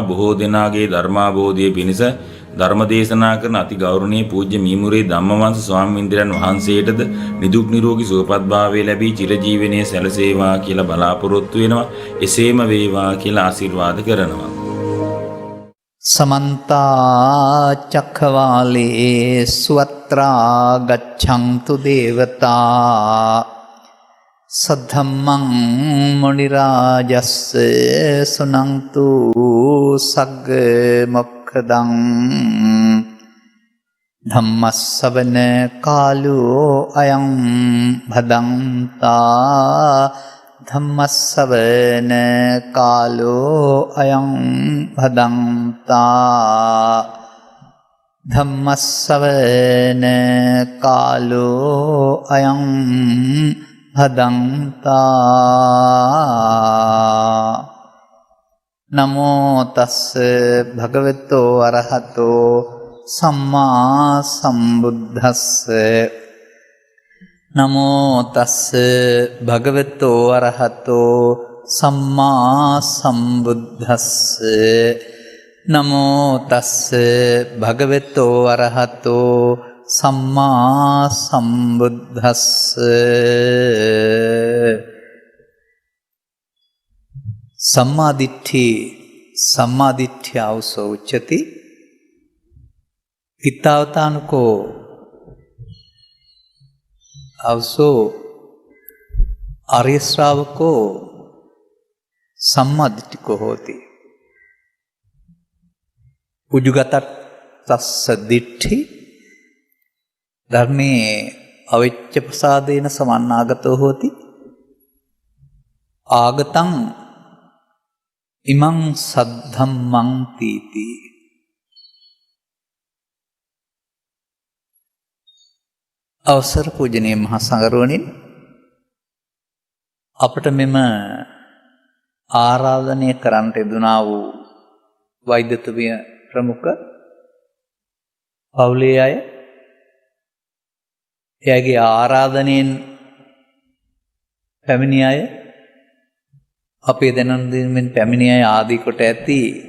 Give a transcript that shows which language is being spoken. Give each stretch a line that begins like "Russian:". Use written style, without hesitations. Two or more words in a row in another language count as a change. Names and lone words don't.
Sinhala: බොහෝ දෙනාගේ ධර්මාබෝධයේ පිණිස ධර්ම දේශනා කරන අති ගෞරවනීය පූජ්‍ය මීමුරේ ධම්මවංශ ස්වාමීන්ද්‍රයන් වහන්සේටද නිදුක් නිරෝගී සුවපත් භාවය ලැබී චිරජීවනයේ සැලසේවා කියලා බලාපොරොත්තු වෙනවා. එසේම වේවා කියලා ආශිර්වාද කරනවා.
Pali: समन्ता चक्रवालेषु अत्रा गच्छन्तु देवता सद्धम्मं मुनिराजस्य सुनन्तु सग्गमोक्षदं धम्मस्सवන कालो अयं भदन्ता ධම්මස්සවන කාලෝ අයං භදන්තා ධම්මස්සවන කාලෝ අයං භදන්තා නමෝ තස්ස භගවතෝ අරහතෝ සම්මා සම්බුද්දස්ස නමෝ තස්ස භගවතෝ අරහතෝ සම්මා සම්බුද්දස්ස නමෝ තස්ස භගවතෝ අරහතෝ සම්මා සම්බුද්දස්ස සම්මාදිට්ඨිය උච්චති ඉත්තාවතානුකෝ අවසෝ ආර්ය ශ්‍රාවකෝ සම්මාදිට්ඨිකෝ හෝති. උජුගතත් තස්ස දිට්ඨි ධර්මේ අවිච්ඡ ප්‍රසාදේන සමන්නාගතෝ හෝති. ආගතං ඉමං සද්ධම්මං තීති.
Sinhala: අවසර පූජනීය මහා සංඝරත්නයන්, අපට මෙම ආරාධනය කරන්නට යෙදුනා වූ වෛද්‍යතුමිය ප්‍රමුඛ පවුලේ අය, එයාගේ ආරාධනයෙන් පැමිණි අය, අපේ දැනුම් දීමෙන් පැමිණි අය ආදී කොට ඇති